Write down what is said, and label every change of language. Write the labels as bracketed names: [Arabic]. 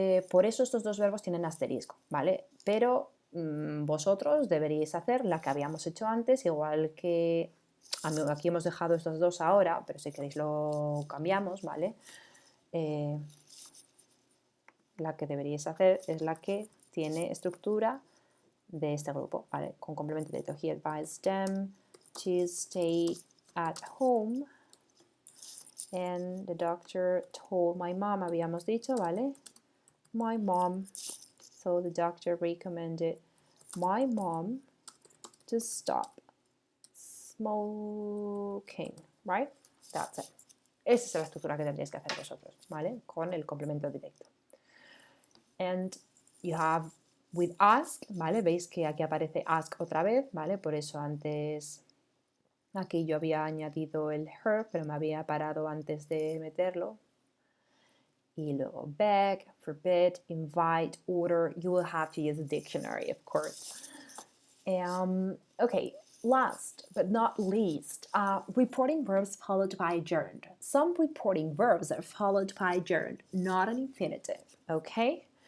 [Spanish] Por eso estos dos verbos tienen asterisco, ¿vale? Pero vosotros deberíais hacer la que habíamos hecho antes, igual que... Aquí hemos dejado estos dos ahora, pero si queréis lo cambiamos, ¿vale? La que deberíais hacer es la que tiene estructura de este grupo, ¿vale? Con complemento directo. [English] He advised them to stay at home. And the doctor told my mom, [Spanish] habíamos dicho, ¿vale? [English] My mom. So the doctor recommended my mom to stop smoking, right? That's it. [Spanish] Esa es la estructura que tendréis que hacer vosotros, ¿vale? Con el complemento directo. [English] And you have with ask, [Spanish] ¿vale? Veis que aquí aparece ask otra vez, ¿vale? Por eso antes aquí yo había añadido el her, pero me había parado antes de meterlo. Y luego beg, forbid, invite, order. [English] You will have to use a dictionary, of course. Okay. Last but not least, reporting verbs followed by gerund. Some reporting verbs are followed by gerund, not an infinitive, okay?